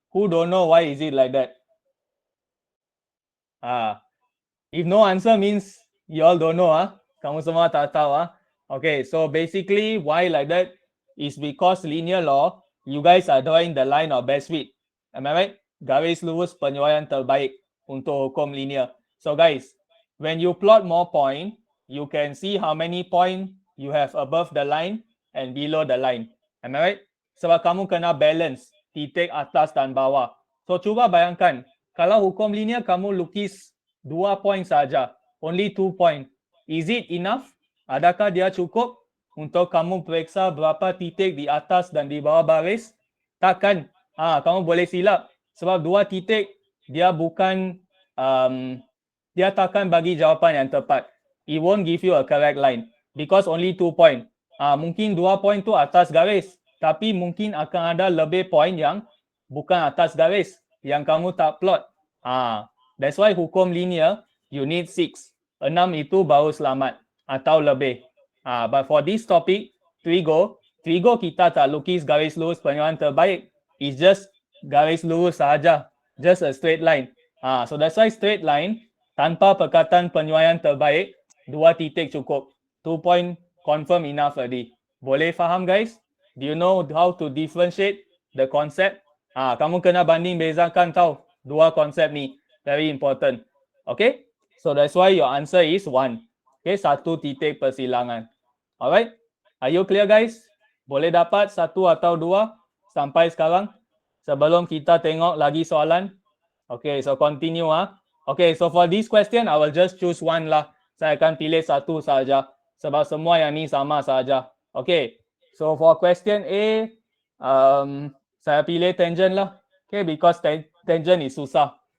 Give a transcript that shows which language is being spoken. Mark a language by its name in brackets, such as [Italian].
[English] Who don't know why is it like that? If no answer means you all don't know, [Malay] kamu semua tak tahu, [English] Okay, so basically why like that is because linear law, you guys are drawing the line of best fit. Am I right? [Malay] Garis lurus penyesuaian terbaik untuk hukum linear. [English] So guys, when you plot more point, you can see how many point you have above the line and below the line. Am I right? [Malay] Sebab kamu kena balance titik atas dan bawah. So cuba bayangkan, kalau hukum linear kamu lukis 2 point saja, [English] only 2 point. Is it enough? [Malay] Adakah dia cukup untuk kamu periksa berapa titik di atas dan di bawah baris? Takkan. Kamu boleh silap. Sebab 2 titik dia bukan, dia takkan bagi jawapan yang tepat. [English] It won't give you a correct line because only 2 point. [Malay] Mungkin 2 point tu atas garis, tapi mungkin akan ada lebih point yang bukan atas garis yang kamu tak plot. [English] That's why hukum linear you need 6. [Malay] 6 itu baru selamat atau lebih. [English] But for this topic, [Malay] trigo kita tak lukis garis lurus penyuaian terbaik. [English] It's just [Malay] garis lurus sahaja, [English] just a straight line. So that's why straight line [Malay] tanpa perkataan penyuaian terbaik, 2 titik cukup. [English] 2 point confirm enough already. [Malay] Boleh faham guys? [English] Do you know how to differentiate the concept? [Malay] Kamu kena banding bezakan tahu dua konsep ni. [English] Very important. Okay? So that's why your answer is 1. Okay, [Malay] 1 titik persilangan. [English] Alright? Are you clear guys? [Malay] Boleh dapat 1 atau 2 sampai sekarang? Sebelum kita tengok lagi soalan. Okay, so continue. [English] Okay, so for this question, I will just choose 1 lah. [Malay] Saya akan pilih 1 saja. Sebab semua yang ni sama saja. [English] Okay, so for question A, [Malay] saya pilih tangent lah. [English] Okay, because tangent is susah.